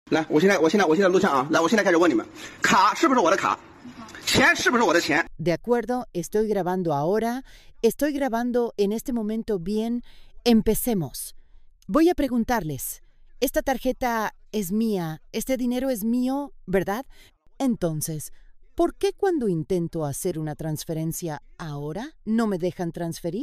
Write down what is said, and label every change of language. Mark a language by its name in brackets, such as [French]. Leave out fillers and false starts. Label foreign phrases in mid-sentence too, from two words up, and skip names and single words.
[Chinese] 来，我现在录像啊，来，我现在开始问你们，卡是不是我的卡？钱是不是我的钱？ [Spanish] De acuerdo, estoy grabando ahora, estoy grabando en este momento bien. Empecemos. Voy a preguntarles, esta tarjeta es mía, este dinero es mío, ¿verdad? Entonces, ¿por qué cuando intento hacer una transferencia ahora no me dejan transferir?